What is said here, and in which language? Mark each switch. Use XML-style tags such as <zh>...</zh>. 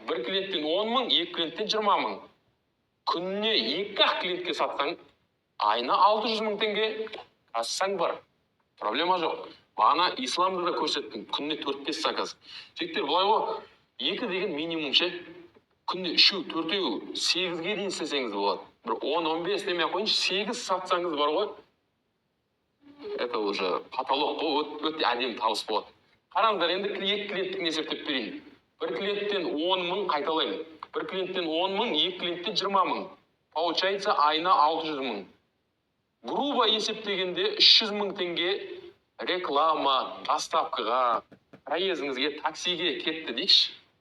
<kk>Bir клиенттен 10 000, 2 клиенттен 20 000. Күніне 2 клиентке сатсаң, айына 600 000 теңге. Ассаң бар. Проблема жоқ. Бағана исламды да көрсеттім. Күніне 4-5 заказ. Жектер бұлай ғой, 2 деген минимум ше. Күніне 3, 4, 8-ге дейін істесеңіз болады. Bir 10-15 демей қойыншы, 8 сатсаңыз бар ғой.</kk> <ru>Это уже потолок</ru> <kk>ғой, өте әдемі табыс болады. Қараңыздар, енді 2 клиенттің есептеп берейін. Bir клиенттен 10 000 қайталаймын. Bir клиенттен 10 000, 2 клиенттен 20 000. Получается, айына 600 000. Грубо есептегенде 300 000 теңге реклама, доставкаға, проездіңізге, таксиге кетті дейікші.</kk>